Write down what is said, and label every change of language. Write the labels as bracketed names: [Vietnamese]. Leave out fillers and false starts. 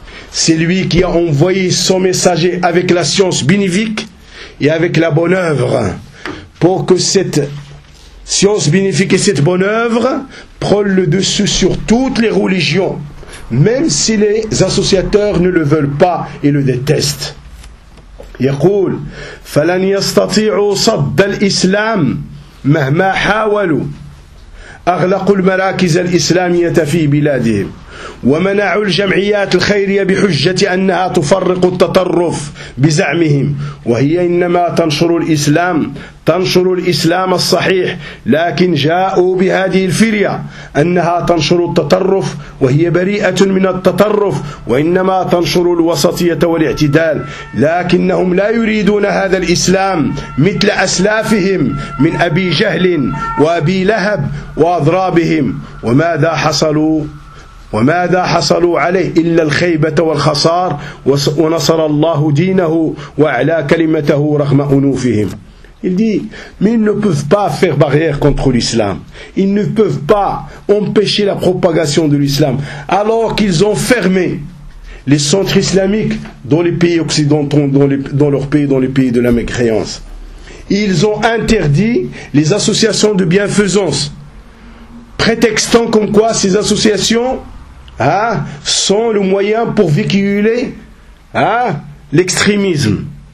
[French] C'est lui qui a envoyé son messager avec la science bénéfique et avec la bonne œuvre, pour que cette science bénéfique et cette bonne œuvre prennent le dessus sur toutes les religions, même si les associateurs ne le veulent pas et le détestent. [Arabic] يقول فلن يستطيعوا صد الإسلام مهما حاولوا أغلقوا المراكز الإسلامية في بلادهم ومنعوا الجمعيات الخيرية بحجة أنها تفرق التطرف بزعمهم وهي إنما تنشر الإسلام تنشر الإسلام الصحيح لكن جاءوا بهذه الفرية أنها تنشر التطرف وهي بريئة من التطرف وإنما تنشر الوسطية والاعتدال لكنهم لا يريدون هذا الإسلام مثل أسلافهم من أبي جهل وأبي لهب وأضرابهم وماذا حصلوا وماذا حصلوا عليه إلا الخيبة والخسار ونصر الله دينه وأعلى كلمته رغم أنوفهم. [French] Il dit, mais ils ne peuvent pas faire barrière contre l'islam. Ils ne peuvent pas empêcher la propagation de l'islam. Alors qu'ils ont fermé les centres islamiques dans les pays occidentaux, dans leurs pays, dans les pays de la mécréance. Ils ont interdit les associations de bienfaisance, prétextant comme quoi ces associations sont le moyen pour véhiculer l'extrémisme.